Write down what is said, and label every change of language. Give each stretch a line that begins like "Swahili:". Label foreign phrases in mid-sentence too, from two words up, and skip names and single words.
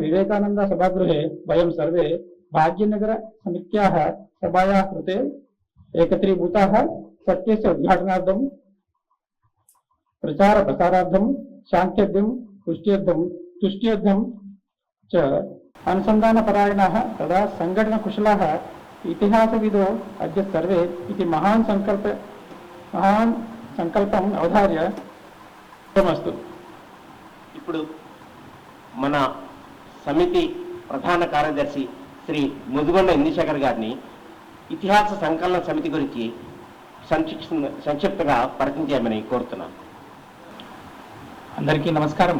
Sanskrit: विवेकानंद सभागृहे वयं सर्वे भाग्यनगर समित्याः सभायाः कृते एकत्रीभूताः सत्यस्य उद्घाटनार्थं प्रचार प्रसारार्थं शान्त्यर्थं तुष्ट्यर्थं च अनुसन्धानपरायणाः तदा संघटनकुशलाः इतिहासविदो अद्य सर्वे इति महान् संकल्पम् अवधार्य नमस्तु.
Telugu: ఇప్పుడు మన సమితి ప్రధాన కార్యదర్శి శ్రీ ముదుగొండ ఇందిశేఖర్ గారిని ఇతిహాస సంకలన సమితి గురించి సంక్షిప్తంగా పరిచయించమని కోరుతున్నాను. అందరికీ నమస్కారం.